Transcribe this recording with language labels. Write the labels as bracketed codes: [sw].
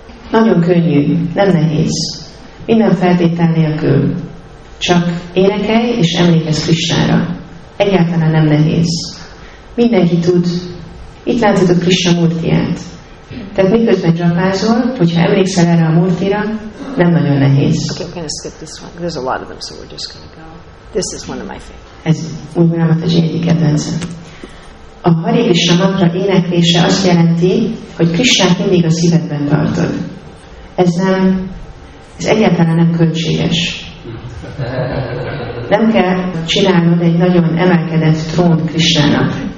[hu] Nagyon könnyű, nem nehéz. Minden feltétel nélkül. Csak énekelj és emlékezz Krisnára. Egyáltalán nem nehéz. Mindenki tud. Itt láthatod Krisna murtiát. Tehát miközben dzsapázol, hogyha emlékszel erre a murtira, nem nagyon nehéz. [en] Okay, we're going to skip this one. There's a lot of them, so we're just going to go. This is one of my favorites. [hu] Ez urmila mataji egyik kedvencem. A Hare Krishna mantra éneklése azt jelenti, hogy Krisnát mindig a szívedben tartod. Ez egyáltalán nem költséges. Nem kell csinálnod egy nagyon emelkedett trónt Krisnának.